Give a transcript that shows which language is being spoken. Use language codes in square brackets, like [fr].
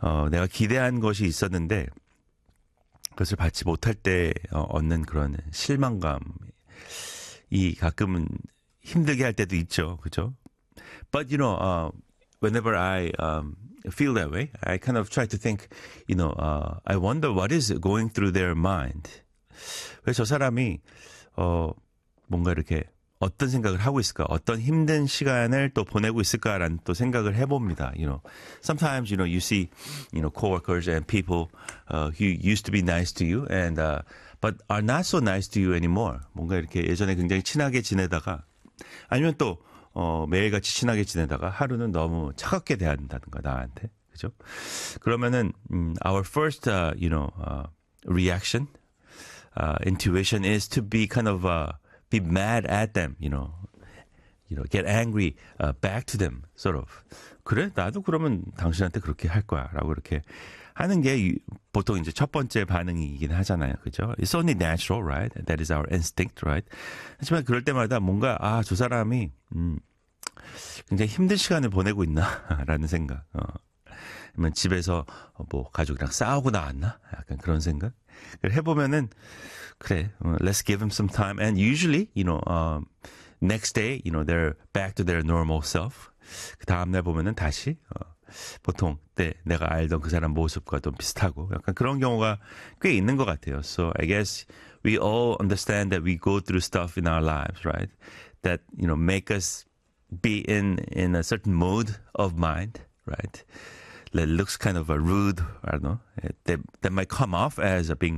[ko] 내가 기대한 것이 있었는데 그것을 받지 못할 때 얻는 그런 실망감이 가끔은 힘들게 할 때도 있죠, 그죠? [en] But whenever I feel that way, I kind of try to think, I wonder what is going through their mind. [ko] 왜저 사람이 뭔가 이렇게 어떤 생각을 하고 있을까, 어떤 힘든 시간을 또 보내고 있을까라는 또 생각을 해봅니다. [en] Sometimes you see coworkers and people who used to be nice to you and but are not so nice to you anymore. [ko] 뭔가 이렇게 예전에 굉장히 친하게 지내다가 아니면 또 매일같이 친하게 지내다가 하루는 너무 차갑게 대한다든가 나한테, 그죠? 그러면은 [en] our first reaction. Intuition is to be kind of be mad at them, get angry back to them, sort of. [ko] 그래, 나도 그러면 당신한테 그렇게 할 거야라고 이렇게 하는 게 보통 이제 첫 번째 반응이긴 하잖아요, 그죠? [en] It's only natural, right? That is our instinct, right? [ko] 하지만 그럴 때마다 뭔가 아, 저 사람이 굉장히 힘든 시간을 보내고 있나라는 생각. 아니면 집에서 뭐 가족이랑 싸우고 나왔나? 약간 그런 생각. 해보면은 그래, [en] let's give him some time and usually next day they're back to their normal self. [ko] 그 다음날 보면은 다시 보통 때 내가 알던 그 사람 모습과 좀 비슷하고 약간 그런 경우가 꽤 있는 것 같아요. [en] So I guess we all understand that we go through stuff in our lives, right? That make us be in a certain mood of mind, right? That looks kind of rude. I don't know. That might come off as being rude.